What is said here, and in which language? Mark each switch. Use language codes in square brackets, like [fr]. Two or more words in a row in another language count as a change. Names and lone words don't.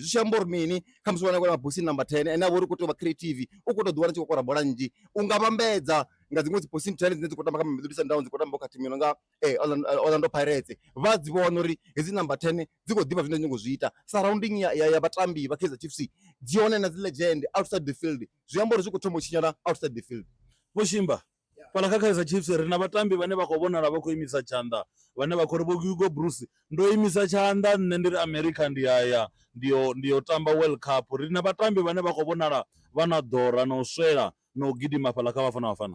[ve] Zwi tshi amba uri mini kha musi wana mabosini number 10 ane a vha uri u khou tea u vha creative, u khou tou ḓi wana tshi khou kora bola nnzhi. U nga vhambedza nga dziṅwe dzi posini 10 dzine dzi khou tamba kha Mamelodi Sundowns, dzi khou tamba kha thimu yo no nga Orlando Pirates, vha dzi vhona uri hedzi number 10 dzi khou ḓivha zwine dzi khou zwi ita. Surrounding ya vhatambi vha Kaizer Chiefs dzi hone na dzi legend [en] outside the field, [ve] zwi amba uri zwi khou thoma u tshinyala [en] outside the field. [ve] Vho Shimba fhaḽa kha Kaizer Chiefs ri na vhatambi vhane vha khou vhonala vha khou imisa tshanḓa, vhane vha khou ri vho Hugo Bruce ndo imisa tshanḓa nne ndi ri America ndi haya ndi yo tamba World Cup. Ri na vhatambi vhane vha khou vhonala vha na ḓora na u swela na u gidima fhaḽa kha Bafana Bafana.